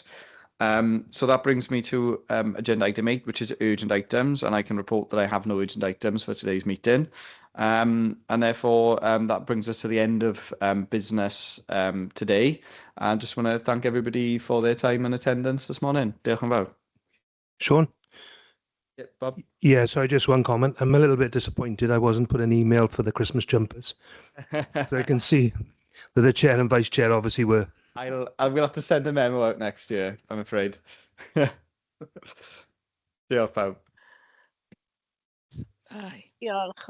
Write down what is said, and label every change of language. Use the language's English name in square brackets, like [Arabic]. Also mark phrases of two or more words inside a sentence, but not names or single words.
[English] So that brings me to agenda item 8, which is urgent items, and I can report that I have no urgent items for today's meeting. And therefore, that brings us to the end of business today. I just want to thank everybody for their time and attendance this morning. [Welsh] Diolch yn fawr. [English] Sean? Yeah, Bob? Yeah, sorry, just one comment. I'm a little bit disappointed I wasn't put an email for the Christmas jumpers. So I can see that the chair and vice chair obviously were. We'll have to send a memo out next year, I'm afraid. [Welsh] Diolch pawb. Diolch.